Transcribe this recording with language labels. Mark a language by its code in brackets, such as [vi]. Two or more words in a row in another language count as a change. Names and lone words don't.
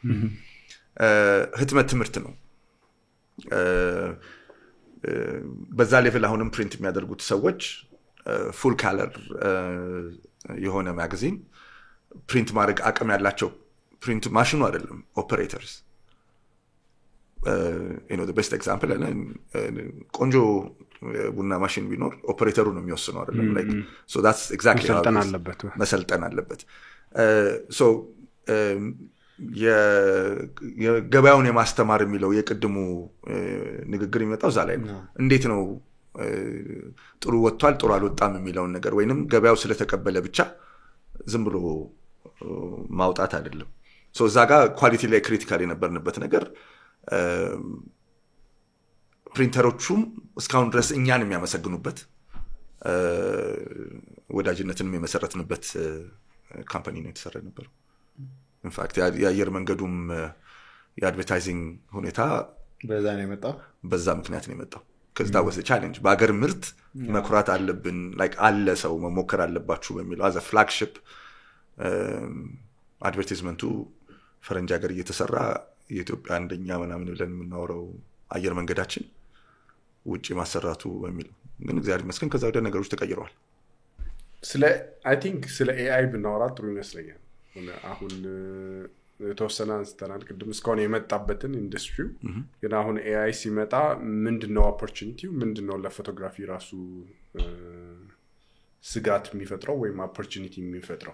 [am] ህትመት ትምህርት ነው በዛ ሌቭል አሁንም ፕሪንት የሚያደርጉት ሰዎች ፉል ካለር የሆነ ማጋዚን ፕሪንት ማድረግ አቅም ያላቸው ፕሪንት ማሽኑ አይደለም ኦፐሬተርስ [en] the best example [am] ቆንጆ ቡና ማሽን ቢኖር ኦፐሬተሩ ነው የሚወስነው አይደለም [en] like so that's exactly [am] መሰልጠን አለበት so የገበያውን የማስተማር የሚለው የቅድሙ ንግግር የሚመጣው እዛ ላይ ነው እንዴት ነው ጥሩ ወጥቷል ጥሩ አልወጣም የሚለው ነገር ወይንም ገበያው ስለተቀበለ ብቻ ዝም ብሎ ማውጣት አይደለም so እዛ ጋር ኳሊቲ ላይ ክሪቲካል የነበርንበት ነገር ፕሪንተሮቹም እስካሁን ድረስ እኛን የሚያመሰግኑበት ወዳጅነትን የመሰረትንበት ካምፓኒ ነው የተሰራ ነበር ኢንፋክት የአየር መንገዱም የአድቨርታይዚንግ ሁኔታ በዛ ምክንያት ነው የመጣው [en] because that was a challenge [am] በአገር ምርት መኩራት አለብን like አለ ሰው መሞከር አለባችሁ በሚለው [en] as a flagship [am] አድቨርታይዝመንቱ ፈረንጅ ሀገር እየተሰራ የኢትዮጵያ አንደኛ ምናምን ብለን የምናወራው አየር መንገዳችን ውጪ ማሰራቱ በሚለው ግን እግዚአብሔር ይመስገን ከዛ ወደ ነገሮች ተቀይረዋል [en] I think [am] ስለ AI ብናወራ ጥሩ ይመስለኛል አሁን የተወሰነ አንስተናል ቅድም እስካሁን የመጣበትን ኢንዱስትሪው ግን አሁን AI ሲመጣ ምንድነው ኦፖርቹኒቲው ምንድነው ለፎቶግራፊ ራሱ ስጋት የሚፈጥረው ወይም ኦፖርቹኒቲ የሚፈጥረው